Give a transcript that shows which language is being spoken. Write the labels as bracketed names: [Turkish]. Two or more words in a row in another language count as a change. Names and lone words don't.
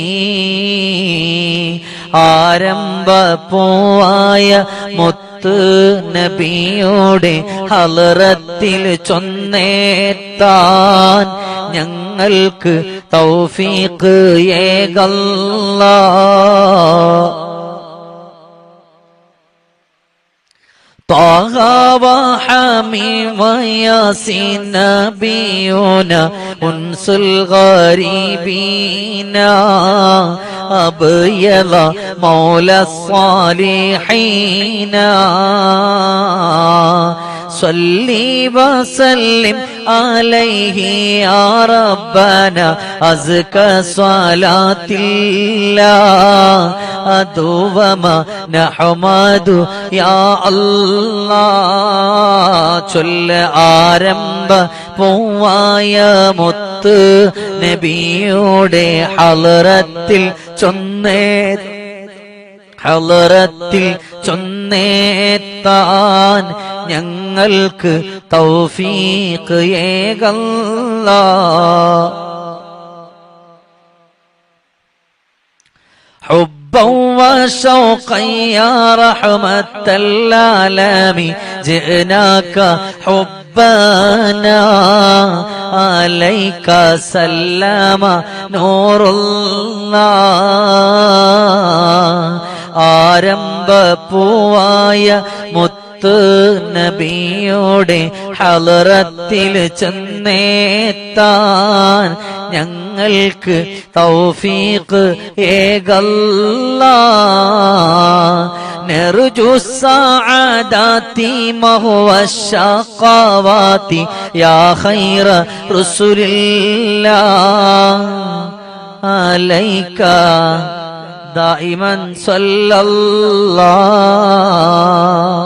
[Malayalam] ആരംഭപ്പൂവായ മുത്ത് നബിയുടെ ഹളറത്തിൽ ചൊന്നേത്താൻ ഞങ്ങൾക്ക് തൗഫീഖ് ഏകല്ലാഹ്. [Arabic] طه وحميم وياسين نبينا أنس الغريبين أبيض مولى الصالحين صلي وسلم عليه يا ربنا أزكى صلاة الله أدوما نحمد يا الله [Malayalam] ചൊല്ല ആരംഭ പൂവായ മുത്ത് നബിയുടെ ഹളറത്തിൽ ചൊന്നേത്താൻ ഞങ്ങൾക്ക് തൗഫീഖ് ഏകല്ലാഹ് [Arabic] حبا وشوقا يا رحمة العالمين جئناك حبنا عليك سلام نور الله [Malayalam] ആരംഭ പൂവായ മുത്ത് നബിയുടെ ഹളറത്തിൽ ചെന്നേത്താൻ ഞങ്ങൾക്ക് തൗഫീഖ് [Arabic] ഏകല്ലാഹ് نرجو سعاداتي ومحو شقاواتي يا خير رسول الله عليك دائما صلى الله.